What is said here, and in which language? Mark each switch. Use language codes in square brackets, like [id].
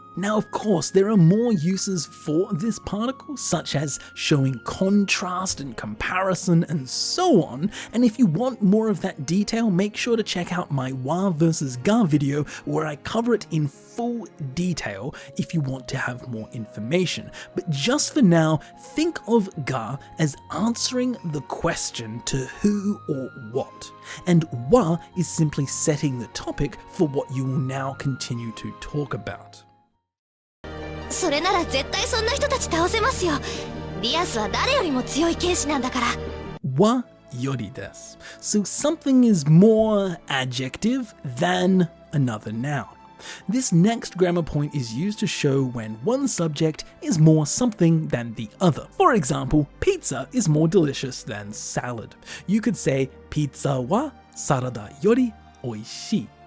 [en] Now, of course, there are more uses for this particle, such as showing contrast and comparison and so on, and if you want more of that detail, make sure to check out my wa versus ga video where I cover it in full detail if you want to have more information. But just for now, think of ga as answering the question to who or what, and wa is simply setting the topic for what you will now continue to talk about. [ja] それなら絶対そんな人たち倒せますよ。リアスは誰よりも強い剣士なんだから。 Wa yori desu. [en] So something is more adjective than another noun. This next grammar point is used to show when one subject is more something than the other. For example, pizza is more delicious than salad. You could say [ja] pizza wa sarada yori oishii.